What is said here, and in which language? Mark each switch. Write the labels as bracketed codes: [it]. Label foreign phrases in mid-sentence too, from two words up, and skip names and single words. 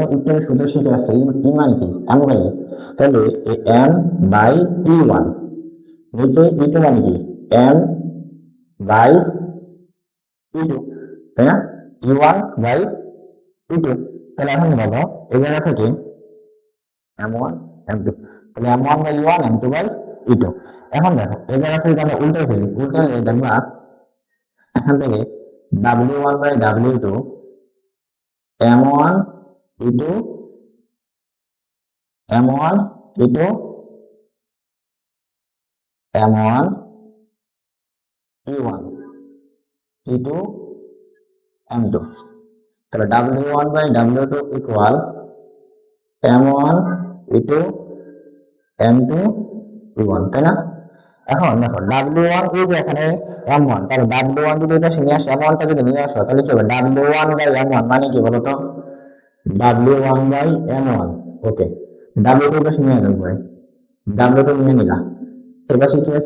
[bn] একটু সূত্র শিখে আসছে, ই মানে কি এম বাই ই, তাহলে এম বাই E1, নিচে E2 মানে কি এম বাই E2, তাই না? E1 বাই E2। তাহলে এখন বলো এই জায়গা থেকে M1 M2, তাহলে M1 বাই E1, M2 বাই E2। এখন দেখো এই জায়গা থেকে আমরা উল্টে ফেলি, উল্টালে দেখবা এখান থেকে W1/W2 M1 E2 M1 E2 M1 E1 E2 M2, তাহলে W1/W2 ইকুয়াল M1 E2 M2 E1, তাই না? এখন দেখো W1 এই যে এখানে M1, তাহলে W1 যদি এটা নিয়ে আসো, M1টা যদি নিয়ে আসো তাহলে কি হবে? W1/M1 মানে কি বলতো? W1/M1, ওকে। W2 পাশে নিয়ে নেবো, W2 নিয়ে নিলাম, এর পাশে কি আছে?